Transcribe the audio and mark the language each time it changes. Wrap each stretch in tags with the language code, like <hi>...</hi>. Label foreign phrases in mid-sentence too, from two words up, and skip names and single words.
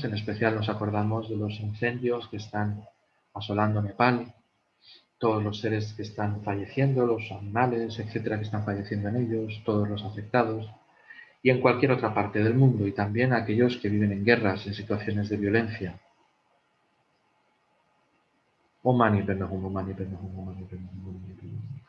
<es>En especial nos acordamos de los incendios que están asolando Nepal, todos los seres que están falleciendo, los animales, etcétera, que están falleciendo en ellos, todos los afectados, y en cualquier otra parte del mundo, y también aquellos que viven en guerras, en situaciones de violencia.</es> <sa>ॐ मणि पद्मे हूँ ॐ मणि पद्मे हूँ ॐ मणि पद्मे हूँ ॐ मणि पद्मे हूँ.</sa>